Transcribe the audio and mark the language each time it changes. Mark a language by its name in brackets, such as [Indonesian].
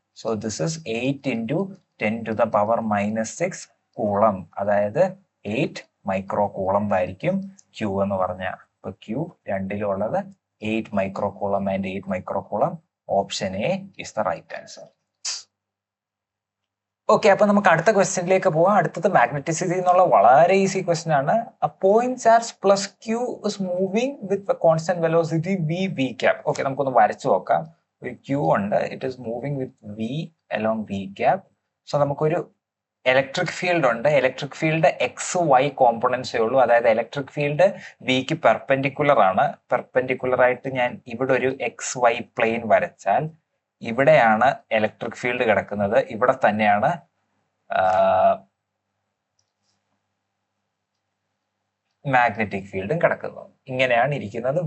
[English] so this is [Malayalam] 8 × 10⁻⁻6 coulomb, അതായത് 8 micro coulomb ആയിരിക്കും Q എന്ന് പറഞ്ഞാൽ. ഇപ്പൊ Q രണ്ടിലും ഉള്ളത് 8 micro coulomb and 8 micro coulomb. [English] Option A is the right answer. [Malayalam] Okay, അപ്പൊ നമുക്ക് അടുത്ത ക്വസ്റ്റ്യനിലേക്ക് പോവാം. അടുത്തത് മാഗ്നറ്റിസിറ്റി എന്നുള്ള വളരെ ഈസി ക്വസ്റ്റ്യൻ ആണ്. [English] A point charge plus Q is moving with a constant velocity v cap. [Malayalam] Okay, നമുക്കൊന്ന് വരച്ചു നോക്കാം. ഒരു Q ഉണ്ട്, [English] It is moving with v along v cap. [Malayalam] So നമുക്കൊരു ഇലക്ട്രിക് ഫീൽഡ് ഉണ്ട്. ഇലക്ട്രിക് ഫീൽഡ് XY കോമ്പോണൻസേ ഉള്ളൂ. അതായത് ഇലക്ട്രിക് ഫീൽഡ് വിക്ക് perpendicular ആണ്. പെർപെൻഡിക്കുലർ ആയിട്ട് ഞാൻ ഇവിടെ ഒരു XY പ്ലെയിൻ വരച്ചാൽ, ഇവിടെയാണ് ഇലക്ട്രിക് ഫീൽഡ് കിടക്കുന്നത്, ഇവിടെ തന്നെയാണ് മാഗ്നറ്റിക് ഫീൽഡും കിടക്കുന്നത്. ഇങ്ങനെയാണ് ഇരിക്കുന്നത്.